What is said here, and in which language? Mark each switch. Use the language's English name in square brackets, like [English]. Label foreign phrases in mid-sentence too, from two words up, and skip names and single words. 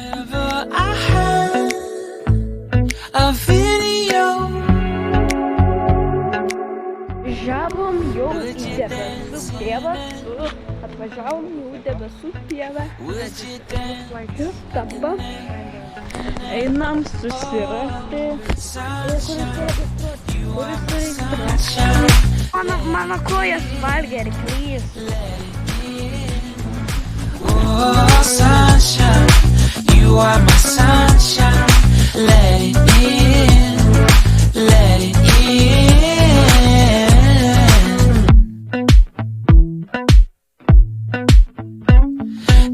[Lithuanian] Važiavom jau į debesų pievą, atvažiavom jau į debesų pievą. Dabar einam susirasti. Mano kojas valgė arklys. [English] Sunshine, you are my sunshine. Let it in, let it in.